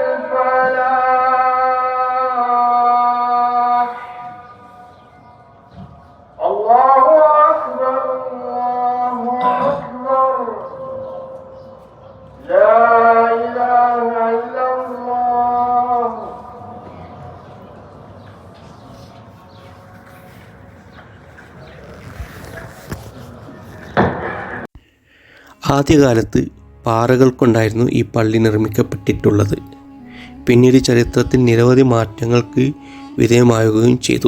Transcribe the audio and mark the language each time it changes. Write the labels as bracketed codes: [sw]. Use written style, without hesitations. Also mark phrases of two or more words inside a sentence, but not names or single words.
[ar] الفلاح الله أكبر الله أكبر لا إله إلا الله. [ml] ആദ്യകാലത്ത് പാറകൾ കൊണ്ടായിരുന്നു ഈ പള്ളി നിർമ്മിക്കപ്പെട്ടിട്ടുള്ളത്. പിന്നീട് ചരിത്രത്തിൽ നിരവധി മാറ്റങ്ങൾക്ക് വിധേയമാവുകയും ചെയ്തു.